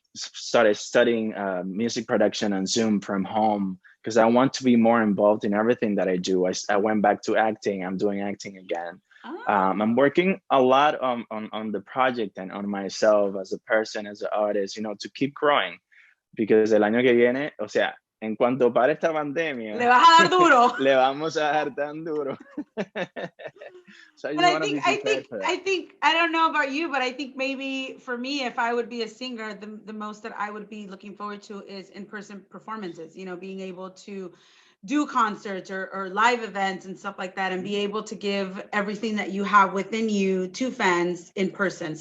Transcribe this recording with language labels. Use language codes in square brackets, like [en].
[en] started studying music production on Zoom from home because I want to be more involved in everything that I do. I went back to acting. I'm doing acting again. I'm working a lot on the project and on myself as a person, as an artist, to keep growing. [es] Because el año que viene, o sea, en cuanto pare esta pandemia, le vas a dar duro. le vamos a dar tan duro. So [en] And I think, I don't know about you, but I think maybe for me, if I would be a singer, the most that I would be looking forward to is in-person performances, being able to do concerts or live events and stuff like that, and be able to give everything that you have within you to fans in person.